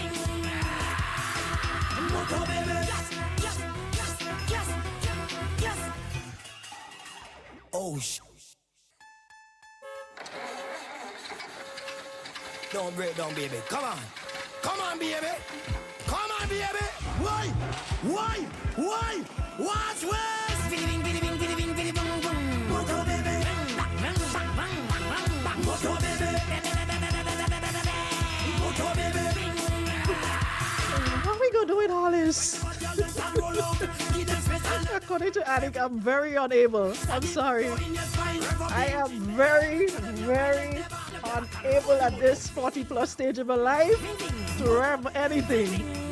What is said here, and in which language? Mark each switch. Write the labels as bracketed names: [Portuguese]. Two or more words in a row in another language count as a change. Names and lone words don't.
[English] Oh sh. Don't break down, baby. Come on, baby. Why? Watch west. Bing, boom. Moto baby. Moto baby. Moto baby. How we gonna do it, Hollis? According to Anik, I'm very unable. I'm sorry. I am very, very unable at this 40 plus stage of my life to rev anything.